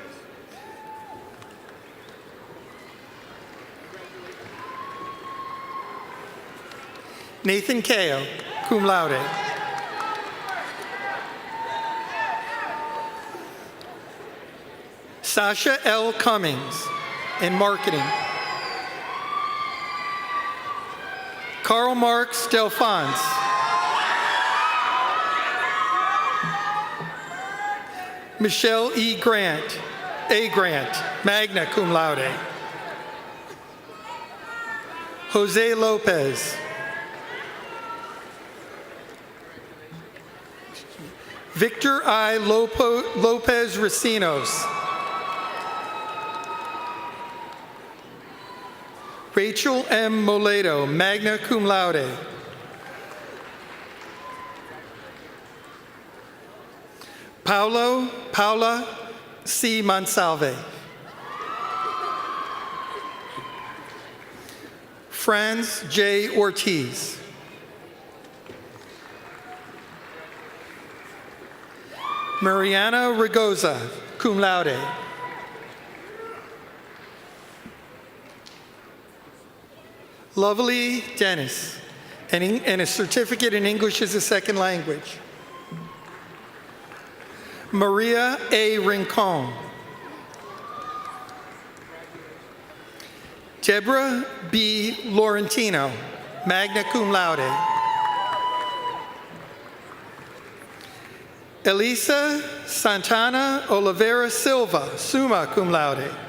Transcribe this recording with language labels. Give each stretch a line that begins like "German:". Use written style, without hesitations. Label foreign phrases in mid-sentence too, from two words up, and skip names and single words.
English: Nathan Kao,
Latin: cum laude.
English: Sasha L. Cummings, in Marketing. Karl Marx Delphans. Michelle E. Grant, A. Grant,
Latin: magna cum laude.
English: Jose Lopez. Victor I. Lopez Racinos. Rachel M.
Latin: Moledo, magna cum laude.
English: Paula C. Monsalve. Franz J. Ortiz. Mariana Ragoza,
Latin: cum laude.
English: Lovely Dennis, and a certificate in English as a second language. Maria A. Rincon. Deborah B. Laurentino,
Latin: magna cum laude.
English: Elisa Santana Oliveira Silva,
Latin: summa cum laude.